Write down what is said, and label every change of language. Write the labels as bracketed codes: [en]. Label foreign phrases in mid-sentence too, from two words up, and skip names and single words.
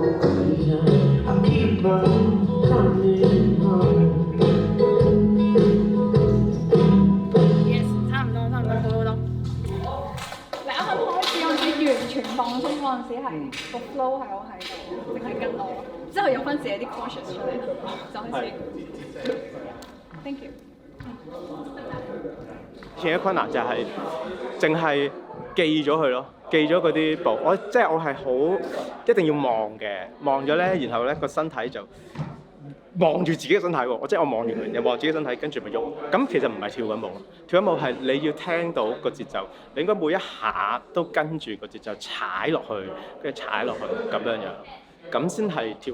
[en] I keep on coming home. Yes， [yue] 差唔多，好多。你啱啱開始嗰陣時，完全放鬆嗰陣時係個 flow 係我喺度，淨係跟我，之後有翻自己啲 conscious 出嚟，就開始。 [en] Thank you。 [yue] 另一個困難就係淨係記咗佢咯，記咗嗰啲步。我係好一定要望嘅，望咗咧，然後咧個身體就望住自己嘅身體喎。我望住佢，又望自己身體，跟住咪喐。咁其實唔係跳緊舞咯，跳緊舞係你要聽到個節奏，你應該每一下都跟住個節奏踩落去，跟住踩落去咁樣樣，咁先係跳。